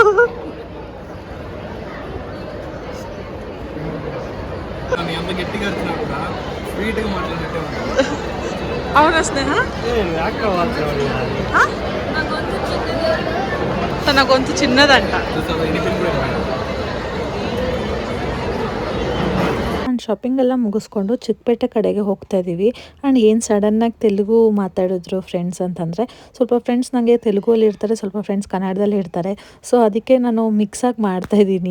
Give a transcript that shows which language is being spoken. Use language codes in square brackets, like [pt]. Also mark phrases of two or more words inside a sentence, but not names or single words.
[te] నన్ను ఎంత గట్టిగా అరిచినా కూడా స్వీట్గా మాట్లాడినట్టే ఉంటుంది. అవునా స్నేహ? తన గొంతు చిన్నదంట. [kn] ಆ್ಯಂಡ್ ಶಾಪಿಂಗ್ ಎಲ್ಲ ಮುಗಿಸ್ಕೊಂಡು ಚಿಕ್ಕಪೇಟೆ ಕಡೆಗೆ ಹೋಗ್ತಾ ಇದ್ದೀವಿ. ಆ್ಯಂಡ್ ಏನು ಸಡನ್ನಾಗಿ ತೆಲುಗು ಮಾತಾಡಿದ್ರು ಫ್ರೆಂಡ್ಸ್ ಅಂತಂದರೆ, ಸ್ವಲ್ಪ ಫ್ರೆಂಡ್ಸ್ ನನಗೆ ತೆಲುಗಲ್ಲಿ ಇರ್ತಾರೆ, ಸ್ವಲ್ಪ ಫ್ರೆಂಡ್ಸ್ ಕನ್ನಡದಲ್ಲಿ ಇರ್ತಾರೆ. ಸೊ ಅದಕ್ಕೆ ನಾನು ಮಿಕ್ಸಾಗಿ ಮಾಡ್ತಾಯಿದ್ದೀನಿ.